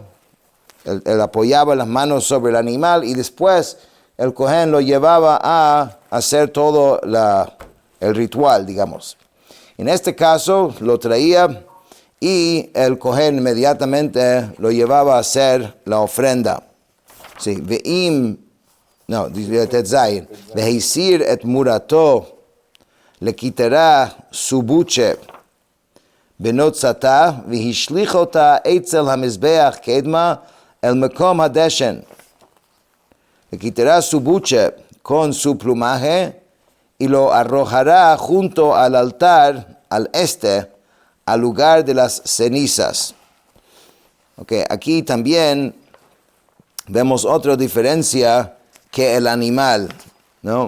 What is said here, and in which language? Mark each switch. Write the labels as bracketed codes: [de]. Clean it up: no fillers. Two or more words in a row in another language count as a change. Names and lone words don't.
[es] Él apoyaba las manos sobre el animal y después el Cohen lo llevaba a hacer todo el ritual, digamos. En este caso lo traía y el Cohen inmediatamente lo llevaba a hacer la ofrenda. Sí, dice [he] ט״ז, והסיר את מראתו, [es] le quitará su buche, [he] בנצתה, והשליך אתה אצל המזבח קדמה, אל מקום הדשן. [es] Le quitará su buche con su plumaje y lo arrojará junto al altar al este, al lugar de las cenizas. Okay, aquí también vemos otra diferencia que el animal, ¿no?